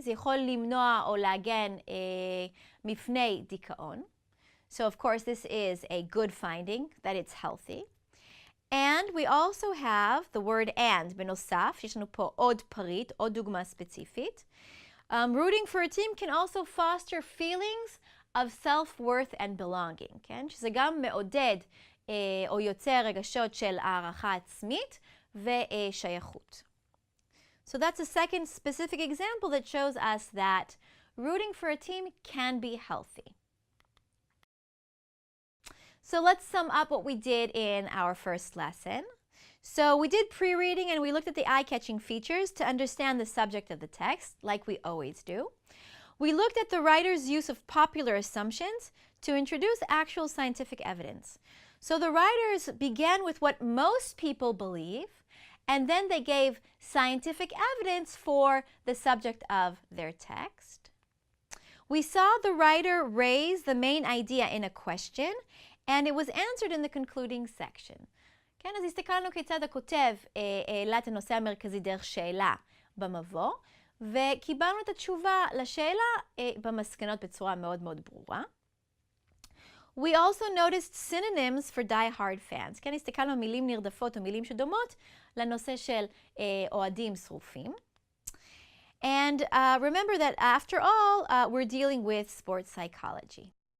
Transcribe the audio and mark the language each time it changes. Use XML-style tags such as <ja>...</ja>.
<he>זה יכול למנוע או להגן מפני דיכאון.</he> <en>So, of course, this is a good finding, that it's healthy. And we also have the word and,</en> <he>בנוסף, יש לנו פה עוד פריט, עוד דוגמה ספציפית.</he> <en>Rooting for a team can also foster feelings of self-worth and belonging, כן?</en> <he>שזה גם מעודד או יוצר רגשות של הערכה עצמית ושייכות.</he> <en>So that's a second specific example that shows us that rooting for a team can be healthy. So let's sum up what we did in our first lesson. So we did pre-reading and we looked at the eye-catching features to understand the subject of the text, like we always do. We looked at the writer's use of popular assumptions to introduce actual scientific evidence. So the writers began with what most people believe, and then they gave scientific evidence for the subject of their text. We saw the writer raise the main idea in a question, and it was answered in the concluding section.</en> <he>כן, אז הסתכלנו כיצד הכותב העלה את הנושא המרכזי דרך שאלה במבוא, וקיבלנו את התשובה לשאלה במסקנות בצורה מאוד מאוד ברורה.</he> <en>We also noticed synonyms for die-hard fans.</en> <he>כן, הסתכלנו על מילים נרדפות או מילים שדומות לנושא של אוהדים שרופים.</he> <en>And remember that after all, we're dealing with sports psychology.</en>